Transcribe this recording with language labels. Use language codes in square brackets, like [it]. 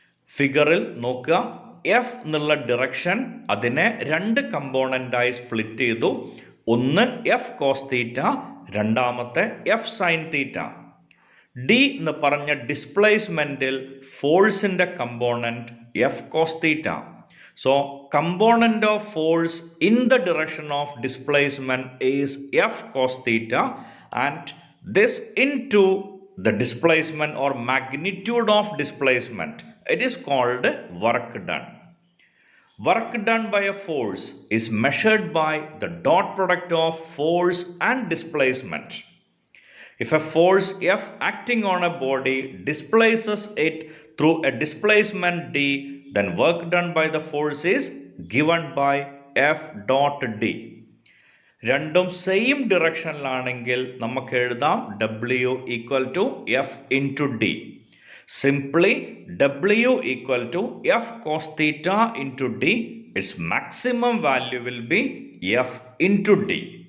[ml] ഫിഗറിൽ നോക്കുക, എഫ് എന്നുള്ള ഡിറക്ഷൻ അതിനെ രണ്ട് കമ്പോണൻ്റായി സ്പ്ലിറ്റ് ചെയ്തു. ഒന്ന് എഫ് കോസ് തീറ്റ, രണ്ടാമത്തെ എഫ് സൈൻ തീറ്റ. ഡി എന്ന് പറഞ്ഞ ഡിസ്പ്ലേസ്മെൻറ്റിൽ ഫോഴ്സിൻ്റെ component F cos theta. [en] So, component of force in the direction of displacement is F cos theta, and this into the displacement or magnitude of displacement. It is called work done. Work done by a force is measured by the dot product of force and displacement. If a force F acting on a body displaces it through a displacement D, then work done by the force is given by F dot D. [ml] രണ്ടും same ഡിറക്ഷനിലാണെങ്കിൽ നമുക്ക് എഴുതാം [en] W equal to F into D. Simply W equal to F cos theta into D. It's maximum value will be F into D.